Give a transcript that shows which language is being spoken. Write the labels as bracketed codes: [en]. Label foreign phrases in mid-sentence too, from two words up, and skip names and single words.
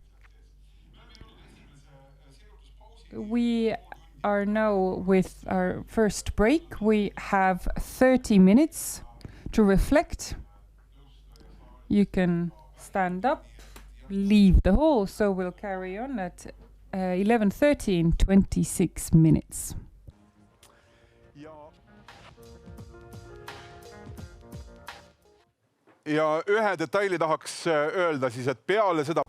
[en] We are now with our first break. We have 30 minutes to reflect. You can stand up, leave the hall, so we'll carry on at 11:30 in 26 minutes. [et] Ja ühe detaili tahaks öelda siis, et peale seda